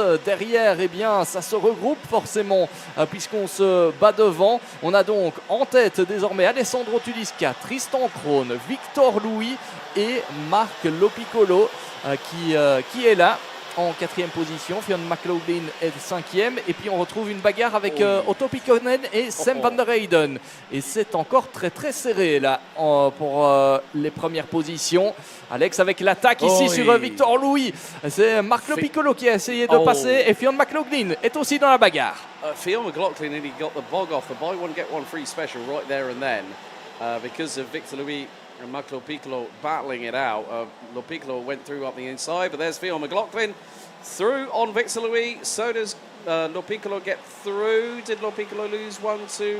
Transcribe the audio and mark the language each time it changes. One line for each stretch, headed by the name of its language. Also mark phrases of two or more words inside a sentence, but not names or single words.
French: Derrière, eh bien, ça se regroupe forcément puisqu'on se bat devant. On a donc en tête désormais Alessandro Tulisca, Tristan Krohn, Victor Louis et Marc Lopiccolo qui est là en 4e position. Fionn McLaughlin est 5e, et puis on retrouve une bagarre avec Otto Pikkonen et Sam van der Heyden, et c'est encore très très serré là pour les premières positions. Alex avec l'attaque ici sur Victor Louis, c'est Marc Lopiccolo qui a essayé de passer, et Fionn McLaughlin est aussi dans la bagarre.
English: Fionn McLaughlin nearly got the bog off the buy one get one free special right there and then because of Victor Louis and Marc Lopiccolo battling it out. Lopiccolo went through up the inside, but there's Fionn McLaughlin through on Victor Louis. So does Lopiccolo get through. Did Lopiccolo lose 1-2?